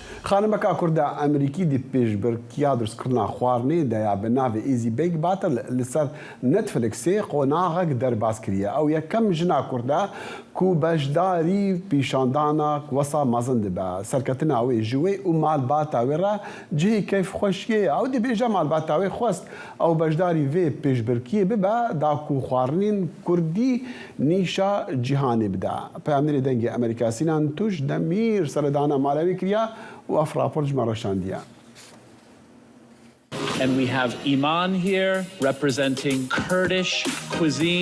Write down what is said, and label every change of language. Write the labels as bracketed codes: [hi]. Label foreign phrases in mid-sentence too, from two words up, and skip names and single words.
[ku] خانمەکە کووردا ئەمریکی دی پێشبڕکیا دروستکردنا خواردنی دەیا بە ناوی ئیزی بیگ باتە لەسەر نەتفلکسێ قۆناغێک دەرباز کردیە ئەو یەکەم ژنا کووردا کو بەشداری پیشاندانا وەسا مەزن دەبە سەرکەتنا ئەوەی ژوێ و مالباتاوێڕە جهی کەیف خۆشیە ئەو دەبێژە مالباتاوێ خۆست ئەو بەشداری vê pêşbirkiyê bibe da ku xwarinên Kurdî nîşa cîhanê bide. Peyamnerê dengê Amerîka Sinan Tuş Demîr seredana malewî kiriye û ev rapor ji me reşandiye. [en] And we have Iman here representing Kurdish cuisine.